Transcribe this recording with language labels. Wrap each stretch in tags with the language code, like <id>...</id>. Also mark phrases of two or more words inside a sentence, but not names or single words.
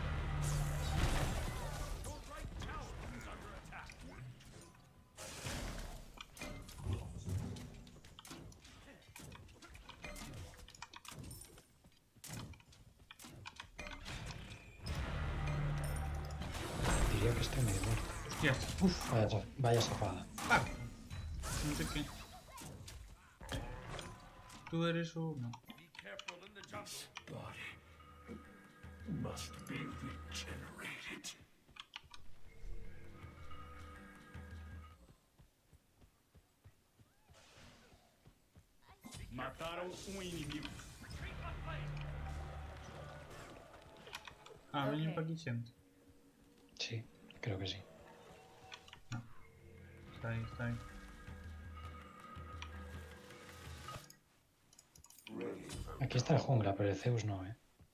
<es>Diría que estoy medio muerto. Hostias. Uf, vaya safada.</es> <gl>Ah, non sei que. Tú eres o... No.</gl> <en>Be careful in the jungle. Body must be regenerated.</en> <pt>Mataram inimigo.</pt> <gl>Ah, veñen Ok. pa aquí xente.</gl> <es>Sí, creo que sí.</es> <gl>Está aí, está aí.</gl> <es>Aquí está el jungla, pero el Zeus no, ¿eh?</es>